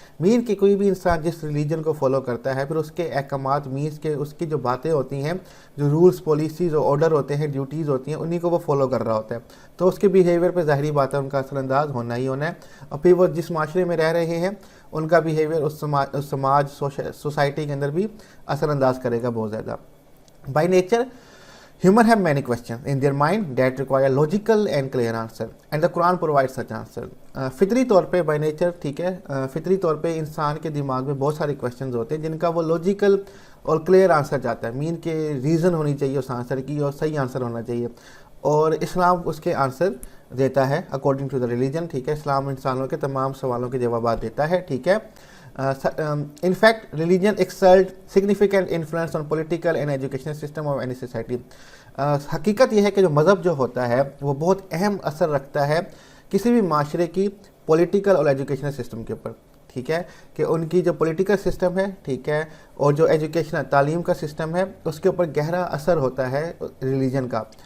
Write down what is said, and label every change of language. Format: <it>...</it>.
<hi>Mean कि कोई भी इंसान जिस रिलीजन को फॉलो करता है फिर उसके अहकामात मीन्स के उसकी जो बातें होती हैं, जो रूल्स पॉलिसीज़ और ऑर्डर होते हैं, ड्यूटीज़ होती हैं, उन्हीं को वो फॉलो कर रहा होता है। तो उसके बिहेवियर पर ज़ाहिरी बात है उनका असरअंदाज होना ही होना है। और फिर वो जिस माशरे में रह रहे हैं उनका बिहेवियर उस समाज सोसाइटी के अंदर भी असरअंदाज करेगा बहुत ज़्यादा।</hi> <en>By nature, humans have many questions in their mind that require logical and clear answer, and the Quran provides such answer.</en> <hi>फितरी तौर पे बाय नेचर, ठीक है, फितरी तौर पे इंसान के दिमाग में बहुत सारे क्वेश्चंस होते हैं जिनका वो लॉजिकल और क्लियर आंसर चाहता है। मीन के रीज़न होनी चाहिए उस आंसर की और सही आंसर होना चाहिए, और इस्लाम उसके आंसर देता है</hi> <en>According to the religion.</en> <hi>ठीक है, इस्लाम इंसानों के तमाम सवालों के जवाब देता है। ठीक है,</hi> <en>in fact, religion exerts significant influence on political and educational system of any society.</en> <hi>हकीकत यह है कि जो मज़हब जो होता है वो बहुत अहम असर रखता है किसी भी माशरे की पॉलिटिकल और एजुकेशनल सिस्टम के ऊपर। ठीक है, कि उनकी जो पॉलिटिकल सिस्टम है, ठीक है, और जो एजुकेशनल तालीम का सिस्टम है उसके ऊपर गहरा असर होता है रिलीजन का।</hi>